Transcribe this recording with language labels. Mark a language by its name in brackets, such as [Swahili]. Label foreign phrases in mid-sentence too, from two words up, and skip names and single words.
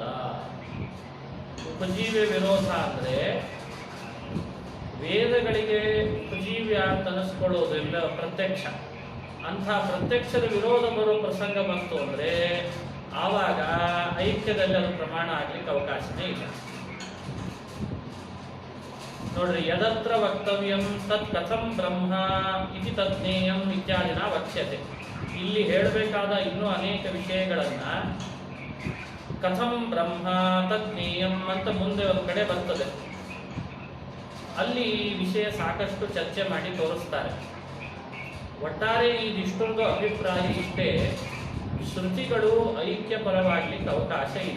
[Kannada] ಉಪಜೀವ್ಯ ವಿರೋಧ ಅಂದರೆ ವೇದಗಳಿಗೆ ಉಪಜೀವ್ಯ ಅಂತ ಅನಿಸ್ಕೊಳ್ಳೋದಿಲ್ಲ, ಪ್ರತ್ಯಕ್ಷ. ಅಂಥ ಪ್ರತ್ಯಕ್ಷದ ವಿರೋಧ ಬರೋ ಪ್ರಸಂಗ ಬಂತು ಅಂದರೆ ಆವಾಗ ಐಕ್ಯದಲ್ಲಿ ಅದು ಪ್ರಮಾಣ ಆಗ್ಲಿಕ್ಕೆ ಅವಕಾಶನೇ ಇಲ್ಲ. [Sanskrit] ನೋಡ್ರಿ, ಯದತ್ರ ವಕ್ತವ್ಯಂ ತತ್ ಕಥಂ ಬ್ರಹ್ಮ ಇತಿ ತಜ್ಞೇಯಂ ಇತ್ಯಾದಿನ ವಕ್ಷ್ಯತೆ. [Kannada] ಇಲ್ಲಿ ಹೇಳಬೇಕಾದ ಇನ್ನೂ ಅನೇಕ ವಿಷಯಗಳನ್ನ [Sanskrit] ಕಥಂ ಬ್ರಹ್ಮ ತಜ್ಞೇಯಂ [Kannada] ಅಂತ ಮುಂದೆ ಒಂದು ಕಡೆ ಬರ್ತದೆ. ಅಲ್ಲಿ ಈ ವಿಷಯ ಸಾಕಷ್ಟು ಚರ್ಚೆ ಮಾಡಿ ತೋರಿಸ್ತಾರೆ. ಒಟ್ಟಾರೆ ಇದಿಷ್ಟೊಂದು ಅಭಿಪ್ರಾಯ ಇಷ್ಟೇ, ಶ್ರುತಿಗಳು ಐಕ್ಯಪರವಾಗ್ಲಿಕ್ಕೆ ಅವಕಾಶ ಇಲ್ಲ.